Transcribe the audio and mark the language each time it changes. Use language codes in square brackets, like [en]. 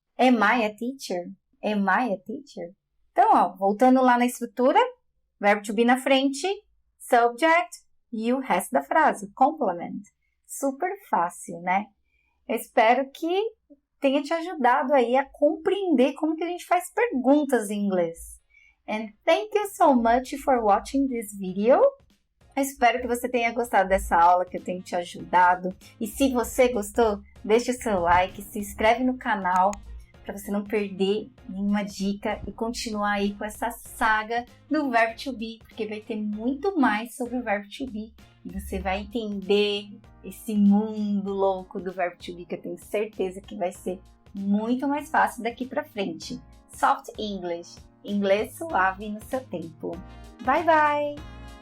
[en] Am I a teacher? [pt] Am I a teacher? Então, ó, voltando lá na estrutura, verbo to be na frente, subject e o resto da frase, complement. Super fácil, né? Eu espero que tenha te ajudado aí a compreender como que a gente faz perguntas em inglês. [en] And thank you so much for watching this video. [pt] Eu espero que você tenha gostado dessa aula, que eu tenha te ajudado. E se você gostou, deixe o seu like, se inscreve no canal para você não perder nenhuma dica e continuar aí com essa saga do verbo to be, porque vai ter muito mais sobre o verbo to be e você vai entender esse mundo louco do verbo to be, que eu tenho certeza que vai ser muito mais fácil daqui para frente. Soft English, inglês suave no seu tempo. Bye, bye!